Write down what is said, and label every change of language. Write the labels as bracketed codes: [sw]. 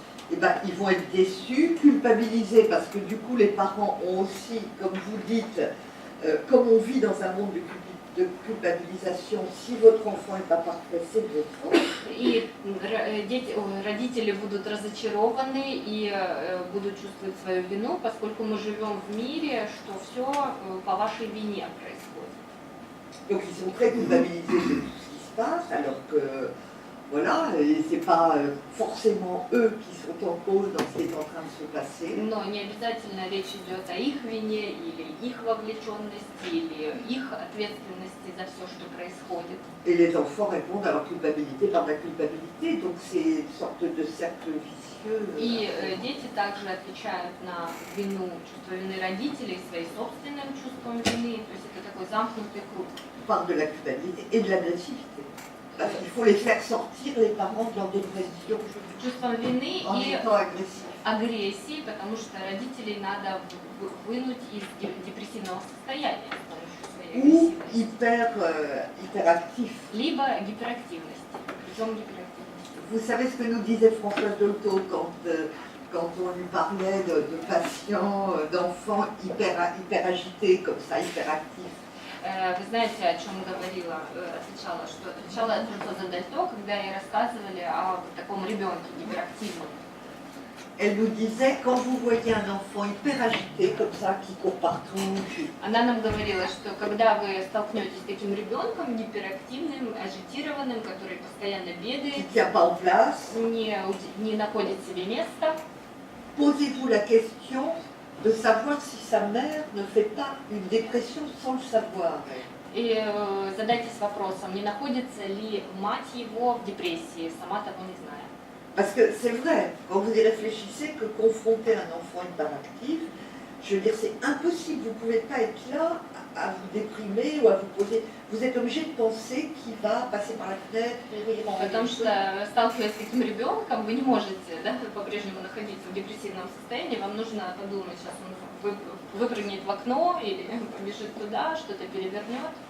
[fr] Eh ben, ils vont être déçus, culpabilisés, parce que du coup les parents ont aussi, comme vous dites, comme on vit dans un monde de culpabilisation, si votre enfant n'est pas parfait, c'est de votre faute. [ru] и родители будут разочарованы и будут чувствовать свою вину, поскольку мы живем в мире, что все по вашей вине происходит. [fr] Donc ils sont très culpabilisés de tout ce qui se passe, alors que voilà, et c'est pas forcément eux qui sont en cause dans ce qui est en train de se passer. [ru] Но не обязательно речь идет о их вине или их вовлеченности или их ответственности за все, что происходит. [fr] Et les enfants répondent à leur culpabilité par la culpabilité, donc c'est une sorte de cercle vicieux. [ru] И дети также отвечают на вину, чувство вины родителей своим собственным чувством вины, то есть это такой замкнутый круг. [fr] Par de la culpabilité et de l'agressivité. Parce qu'il faut les faire sortir, les parents, de leur dépression [ru] Чувством вины [fr] en [ru] и [fr] étant agressifs. [ru] агрессии, потому что родителей надо вынуть из депрессивного состояния с помощью своей [fr] Ou [ru] агрессивности. [fr] hyperactifs. [ru] Либо гиперактивности, причем гиперактивности. [fr] Vous savez ce que nous disait Françoise Dolto quand on lui parlait de patients, d'enfants hyper agités, comme ça, hyperactifs. [ru] Вы знаете, о чем говорила, отвечала Франсуаза Дальто, когда ей рассказывали о таком ребенке гиперактивном. [fr] Elle nous disait, quand vous voyez un enfant hyper agité, comme ça, qui court partout, [ru] Она нам говорила, что когда вы столкнетесь с таким ребенком гиперактивным, агитированным, который постоянно [fr] qui [ru] бегает, [fr] ne tient pas en place, [ru] не находит себе места, [fr] posez-vous la question de savoir si sa mère ne fait pas une dépression sans le savoir. [ru] и задайтесь вопросом, не находится ли мать его в депрессии, сама того не зная. [fr] Parce que c'est vrai, quand vous y réfléchissez, que confronter un enfant hyperactif, je veux dire, c'est impossible. Vous ne pouvez pas être là à vous déprimer ou à vous poser. Vous êtes obligé de penser qu'il va passer par la fenêtre, rire en [ru] Потому что, сталкиваясь с таким ребенком, вы не можете, да, по-прежнему находиться в депрессивном состоянии, вам нужно подумать, сейчас он выпрыгнет в окно или побежит туда, что-то перевернет.